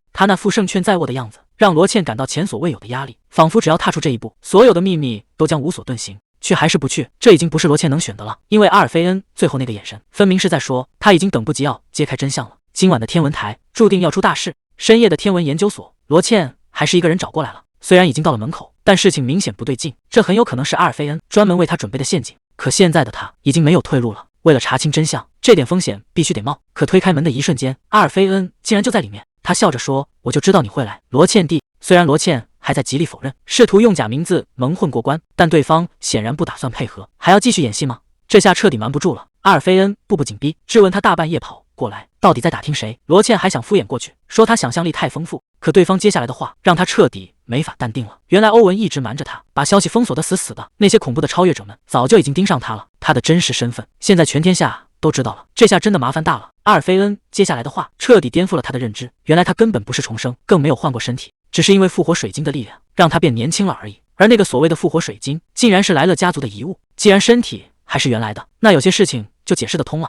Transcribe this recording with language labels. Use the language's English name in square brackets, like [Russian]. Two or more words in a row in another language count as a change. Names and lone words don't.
[Chinese] 他那副勝券在握的樣子，讓羅茜感到前所未有的壓力，仿佛只要踏出這一步，所有的秘密都將無所遁形。去還是不去，這已經不是罗茜能選的了。因為阿爾菲恩最後那個眼神，分明是在說他已經等不及要揭開真相了。今晚的天文台注定要出大事。深夜的天文研究所，羅茜還是一個人找過來了。雖然已經到了門口，但事情明顯不對勁，這很有可能是阿爾菲恩專門為他準備的陷阱。可現在的他已經沒有退路了，為了查清真相，這點風險必須得冒。可推開門的一瞬間，阿爾菲恩竟然就在裡面。他笑着說：“我就知道你會來，羅茜蒂。” 雖然羅茜還在極力否認，試圖用假名字蒙混過關，但對方顯然不打算配合，還要繼續演戲嗎？這下徹底瞞不住了。阿爾菲恩步步緊逼，質問他大半夜跑過來，到底在打聽誰？羅茜還想敷衍過去，說他想象力太豐富，可對方接下來的話讓他徹底沒法淡定了。原來歐文一直瞞着他，把消息封鎖得死死的。那些恐怖的超越者們早就已經盯上他了，他的真實身份現在全天下都知道了。這下真的麻煩大了。阿爾菲恩接下來的話徹底顛覆了他的認知，原來他根本不是重生，更沒有換過身體，只是因為復活水晶的力量讓他變年輕了而已。而那個所謂的復活水晶，竟然是萊勒家族的遺物。既然身體還是原來的，那有些事情就解釋得通了。